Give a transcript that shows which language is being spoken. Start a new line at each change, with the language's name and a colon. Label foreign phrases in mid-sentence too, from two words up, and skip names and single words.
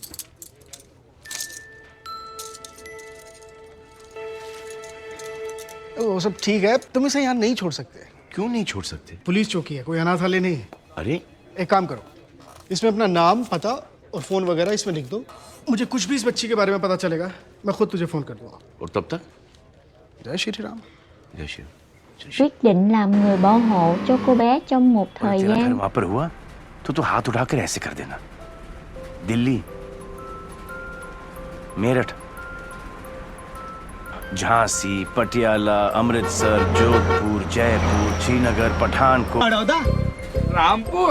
Hindi: वो सब ठीक है, तुम इसे यहाँ नहीं छोड़ सकते। क्यों नहीं छोड़ सकते? पुलिस चौकी है, कोई अनाथालय नहीं है। अरे एक काम करो, इसमें अपना नाम, पता और फोन वगैरह इसमें लिख दो। मुझे कुछ भी इस बच्ची के बारे में पता चलेगा, मैं खुद तुझे फोन कर दूंगा। और तब तक जय श्री राम। जय श्री
Vietnamese: Quyết định làm người bảo hộ cho cô bé trong một thời
Hindi: तेरा घर
Vietnamese: gian.
Hindi: वहां पर हुआ तो तू हाथ उठाकर ऐसे कर देना। दिल्ली, मेरठ, झांसी, पटियाला, अमृतसर, जोधपुर, जयपुर, श्रीनगर, पठानकोट, बड़ौदा, रामपुर,